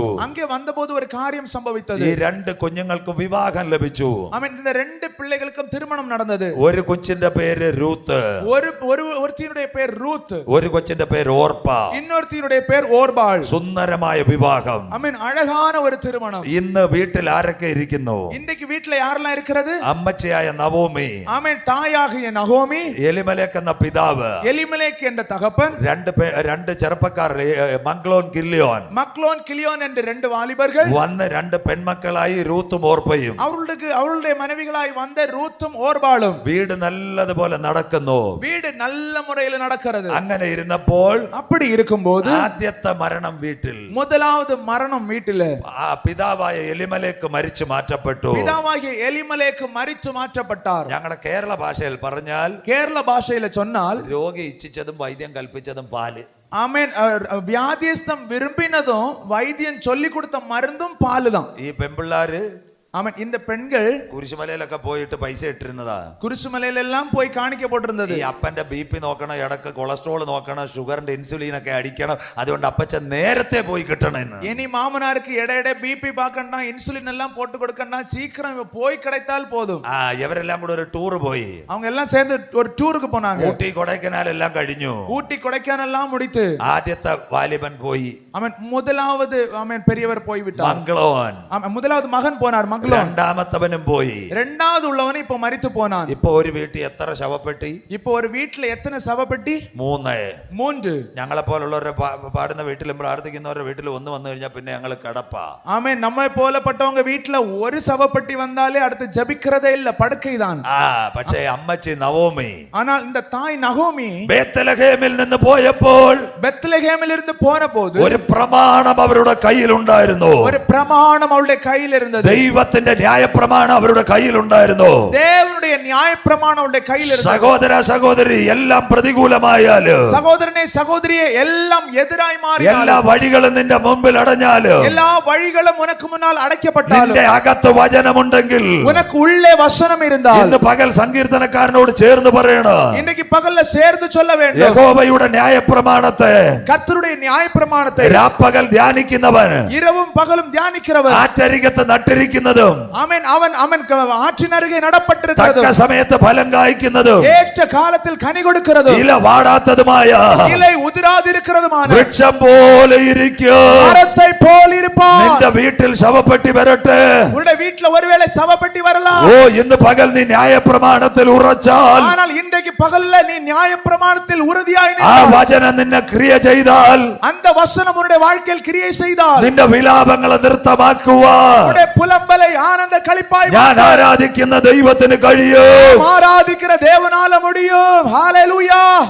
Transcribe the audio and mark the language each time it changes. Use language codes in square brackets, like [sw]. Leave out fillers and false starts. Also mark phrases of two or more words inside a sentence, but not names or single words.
[ta] அங்கே வந்தபோது ஒரு காரியம் சம்பவித்தது. [ml] ഈ രണ്ട് കുഞ്ഞുങ്ങൾക്ക് വിവാഹം ലഭിച്ചു. [ta] ஆமென். இந்த ரெண்டு பிள்ளைகளுக்கும் திருமணம் நடந்தது. [ml] ഒരു കൊച്ചിന്റെ പേര് രൂത്ത്, [ta] ஒருத்தினுடைய பேர் ரூத், [ml] ഒരു കൊച്ചിന്റെ പേര് ഓർപ്പ. [ta] இன்னொருத்தினுடைய பேர் ஓர்பாள். [ml] സുന്ദരമായ വിവാഹം. [ta] ஆமென். அழகான ஒரு திருமணம். [ml] ഇന്ന് വീട്ടിൽ ആരൊക്കെ ഇരിക്കുന്നു? [ta] இன்றைக்கு வீட்ல யாரெல்லாம் இருக்கிறது? [ml] അമ്മച്ചിയായ നവോമി, [ta] ஆமென். தாயாகிய நகோமி, [ml] എലിമലേക്ക് എന്ന പിതാവ്, [ta] எலிமெலேக் என்ற தகப்பன், [ml] രണ്ട് ചെറുപ്പക്കാർ, മഗ്ലോൻ കില്യോൻ, [ta] மக்லோன் கிலியோன் என்ற ரெண்டு வாலிபர்கள் [ml] വന്ന് രണ്ട് പെൺമക്കളായി രൂത്തും ഓർപ്പയും. [ta] அவர்களுடைய மனைவிகளாய் வந்த ரூத்தும் ஓர்பாளும். [ml] വീട് നല്ലതുപോലെ നടക്കുന്നു. [ta] வீடு நல்ல முறையில் நடக்கிறது. [ml] അങ്ങനെ ഇരുന്നപ്പോൾ [ta] அப்படி இருக்கும்போது [ml] ആദ്യത്തെ മരണം വീട്ടിൽ. [ta] முதலாவது மரணம் வீட்டில. [ml] ആ പിതാവായ എലിമലേക്ക് മരിച്ചു മാറ്റപ്പെട്ടു. [ta] பிதாவாகிய எலிமலேக்கு மரித்து மாற்றப்பட்டார். [ml] ഞങ്ങളുടെ കേരള ഭാഷയിൽ പറഞ്ഞാൽ, [ta] கேரள பாஷையில சொன்னால், [ml] രോഗി ഇച്ഛിച്ചതും വൈദ്യം കൽപ്പിച്ചതും പാല്. [ta] ஆமென். வியாதியஸ்தம் விரும்பினதும் வைத்தியன் சொல்லி கொடுத்த மருந்தும் பாலு தான். [ml] ഈ പെൺപിള്ളാര് [ta] ஆமென். இந்த பெண்கள் [ml] കുരിശുമലയിലൊക്കെ പോയിട്ട് പൈസ ഇട്ടിരുന്നതാ. കുരിശുമലയിൽ എല്ലാം പോയി കാണിക്കപ്പെട്ടിരുന്നത്. ഈ അപ്പന്റെ BP നോക്കണം, ഇടക്ക് കൊളസ്ട്രോൾ നോക്കണം, ഷുഗറിന്റെ ഇൻസുലിൻ ഒക്കെ അടിക്കണം. അതുകൊണ്ട് അപ്പച്ചൻ നേരത്തെ പോയി കിട്ടണമെന്ന്. [ta] இனி மாமனாருக்கு இடையிட பிபி பார்க்கணும், இன்சுலின் எல்லாம் போட்டு கொடுக்கணும், சீக்கிரம் போய் கிடைத்தால் போதும். [ml] ഇവരെല്ലാം കൂടെ ഒരു ടൂർ പോയി. [ta] அவங்க எல்லாம் சேர்ந்து ஒரு டூருக்கு போனாங்க. [ml] ഊട്ടി കൊടൈക്കനാൽ എല്ലാം കഴിഞ്ഞു. [ta] ஊட்டி கொடைக்கானல் எல்லாம் முடித்து [ml] ആദ്യത്തെ വാലിബൻ പോയി. [ta] அவன் முதலாவது அவன் பெரியவர் போய் விட்டார். [ml] മംഗ്ലോൻ. [ta] முதலாவது மகன் போனார், மங்களோன். [ml] രണ്ടാമത്തവനും പോയി. [ta] இரண்டாவது உள்ளவன் இப்ப மரித்து போனான். [ml] ഇപ്പൊ ഒരു വീട്ടിൽ എത്ര ശവപ്പെട്ടി? [ta] இப்போ ஒரு வீட்ல எத்தனை சவப்பெட்டி? [ml] 3. [ta] 3. [ml] ഞങ്ങളെ പോലുള്ളവരെ പാടുന്ന വീട്ടിലും പ്രാർത്ഥിക്കുന്നവരുടെ വീട്ടിൽ ഒന്ന് വന്നു കഴിഞ്ഞാൽ പിന്നെ ഞങ്ങൾ കിടപ്പാ. [ta] ஆமென். நம்மை போலப்பட்டவங்க வீட்ல ஒரு சவப்பெட்டி வந்தாலே அடுத்து ஜெபிக்கிறதே இல்ல, படுக்கைதான். [ml] പക്ഷേ അമ്മച്ചി നവോമി, [ta] ஆனால் இந்த தாய் நகோமி [ml] ബേത്ലഹേമിൽ നിന്ന് പോയപ്പോൾ [ta] பெத்லகேமில் இருந்து போன போது [ml] ഒരു പ്രമാണം അവരുടെ കയ്യിലുണ്ടായിരുന്നു. [ta] ஒரு பிரமாணம் அவளுடைய கையில் இருந்தது. [ml] ദൈവത്തിന്റെ ന്യായപ്രമാണം അവരുടെ കയ്യിലുണ്ടായിരുന്നു. [ta] தேவனுடைய நியாயப்பிரமாணம் அவளுடைய கையில் இருந்தது. [ml] സഹോദര സഹോദരി, എല്ലാം പ്രതികൂലമായാലും, [ta] சகோதரனே சகோதரியே, எல்லாம் எதிராய் மாறினாலும், [ml] എല്ലാ വഴികളും നിന്റെ മുമ്പിൽ അടഞ്ഞാലും, [ta] எல்லா வழிகளும் உனக்கு முன்னால் அடைக்கப்பட்டாலும், [ml] നിന്റെ അകത്ത് വചനമുണ്ടെങ്കിൽ, [ta] உனக்கு உள்ளே வசனம் இருந்தால், [ml] ഇന്ന് പകൽ സങ്കീർത്തനക്കാരനോട് ചേർന്ന് പറയണം, [ta] இன்னைக்கு பகல்ல சேர்ந்து சொல்ல வேண்டும். [ml] യഹോവയുടെ ന്യായപ്രമാണത്തെ [ta] கர்த்தருடைய நியாயப்பிரமாணத்தை [ml] രാപ്പകൽ ധ്യാനിക്കുന്നവൻ, [ta] இரவும் பகலும் தியானிக்கிறவர், [ml] ആറ്റരികത്ത് നട്ടിരിക്കുന്നതും, [ta] அவன் அவன் அவன் ஆற்றின் அருகே நடப்பட்டிருக்கிறதும், [ml] തക്ക സമയത്ത് ഫലം കായ്ക്കുന്നതും, [ta] ஏற்ற காலத்தில் கனி கொடுக்கிறதும், [ml] ഇല വാടാത്തതുമായ [ta] இலை உதிராதிருக்கிறதுமான [ml] വൃക്ഷം പോലെ ഇരിക്കും. [ta] மரத்தை போல் இருப்பார். [ml] നിന്റെ വീട്ടിൽ ശവപ്പെട്ടി വരട്ടെ. [ta] உன்னுடைய வீட்ல ஒருவேளை சவப்பெட்டி வரலாம். [ml] ഇന്ന് പകൽ നീ ന്യായപ്രമാണത്തിൽ ഉറച്ചാൽ, [ta] ஆனால் இன்றைக்கு பகல்ல நீ நியாயப்பிரமாணத்தில் உறுதியாய் [ml] ആ [ta] நின்றால், [ml] വചനം നിന്നെ ക്രിയ ചെയ്താൽ, [ta] அந்த வசனம் உன்னுடைய வாழ்க்கையில் கிரியை செய்தால், [ml] നിന്റെ വിലാപങ്ങളെ നൃത്തമാക്കുവാൻ [ta] உன்னுடைய புலம்பலை ஆனந்த களிப்பாய் [ml] ഞാൻ [ta] மாற்ற [ml] ആരാധിക്കുന്ന ദൈവത്തിന് കഴിയും. [ta] ஆராதிக்கிற தேவனால முடியும். ஹalleluya.